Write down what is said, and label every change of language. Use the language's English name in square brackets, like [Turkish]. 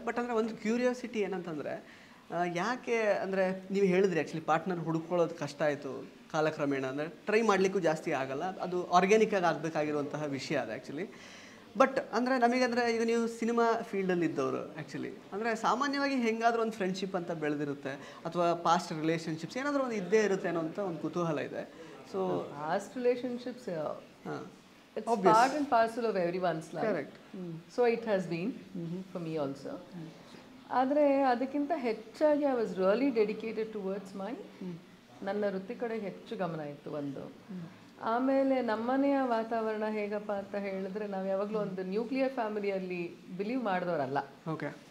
[Kannada] But ಅಂದರೆ ಒಂದು curiosity ಏನಂತಂದರೆ, ಯಾಕೆ ಅಂದರೆ ನೀವು ಹೇಳಿದ್ರಿ ಆ್ಯಕ್ಚುಲಿ ಪಾರ್ಟ್ನರ್ ಹುಡುಕೊಳ್ಳೋದು ಕಷ್ಟ ಆಯಿತು ಕಾಲಕ್ರಮೇಣ, ಅಂದರೆ ಟ್ರೈ ಮಾಡಲಿಕ್ಕೂ ಜಾಸ್ತಿ ಆಗಲ್ಲ, ಅದು ಆರ್ಗ್ಯಾನಿಕ್ಕಾಗಿ ಆಗಬೇಕಾಗಿರುವಂತಹ ವಿಷಯ ಅದು ಆ್ಯಕ್ಚುಲಿ. ಬಟ್ ಅಂದರೆ ನಮಗಂದರೆ ಈಗ ನೀವು ಸಿನಿಮಾ ಫೀಲ್ಡಲ್ಲಿ ಇದ್ದವರು ಆ್ಯಕ್ಚುಲಿ, ಅಂದರೆ ಸಾಮಾನ್ಯವಾಗಿ ಹೆಂಗಾದರೂ ಒಂದು ಫ್ರೆಂಡ್ಶಿಪ್ ಅಂತ ಬೆಳೆದಿರುತ್ತೆ ಅಥವಾ ಪಾಸ್ಟ್ ರಿಲೇಷನ್ಶಿಪ್ಸ್ ಏನಾದರೂ ಒಂದು ಇದ್ದೇ ಇರುತ್ತೆ ಅನ್ನೋ ಅಂತ ಒಂದು ಕುತೂಹಲ ಇದೆ. So [English] past relationships, it's part and parcel of everyone's life. Correct. So it has been for me also. [Kannada] ಆದರೆ ಅದಕ್ಕಿಂತ ಹೆಚ್ಚಾಗಿ [English] I was really dedicated towards [Kannada] ನನ್ನ ವೃತ್ತಿ ಕಡೆ ಹೆಚ್ಚು ಗಮನ ಇತ್ತು ಒಂದು. ಆಮೇಲೆ ನಮ್ಮನೆಯ ವಾತಾವರಣ ಹೇಗಪ್ಪ ಅಂತ ಹೇಳಿದ್ರೆ, ನಾವು ಯಾವಾಗಲೂ ಒಂದು ನ್ಯೂಕ್ಲಿಯರ್ ಫ್ಯಾಮಿಲಿಯಲ್ಲಿ ಬಿಲೀವ್ ಮಾಡಿದವರಲ್ಲ. [English] okay,